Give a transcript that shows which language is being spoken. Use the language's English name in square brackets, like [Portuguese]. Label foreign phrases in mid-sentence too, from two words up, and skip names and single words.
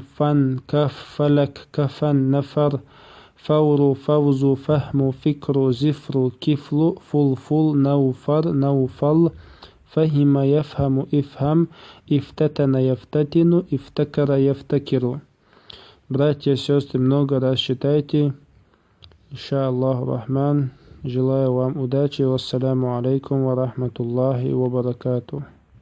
[Arabic] فن كف فلك كفن نفر فور فوز فهم فكر زفر كفل فلفل نوفر نوفل فهم يفهم افهم افتتن يفتتن افتكر يفتكر. [Russian] Братья и сестры, много раз читайте. [Arabic] إن شاء الله الرحمن. [Russian] Желаю вам удачи. [Arabic] والسلام عليكم ورحمة الله وبركاته.